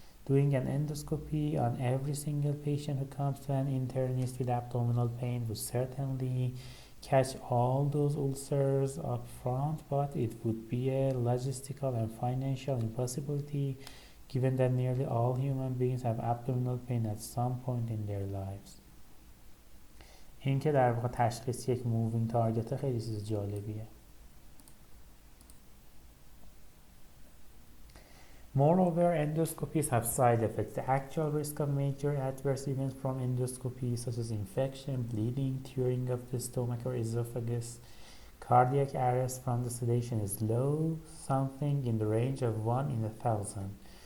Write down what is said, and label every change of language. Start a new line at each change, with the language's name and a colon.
English: Doing an endoscopy on every single patient who comes to an internist with abdominal pain would certainly catch all those ulcers up front, but it would be a logistical and financial impossibility given that nearly all human beings have abdominal pain at some point in their lives.
Persian: این که در واقع تشخیص یک مووینگ تارگت خیلی چیز جالبیه.
English: Moreover, endoscopies have side effects. The actual risk of major adverse events from endoscopy, such as infection, bleeding, tearing of the stomach or esophagus, cardiac arrest from the sedation is low, something in the range of 1 in 1,000.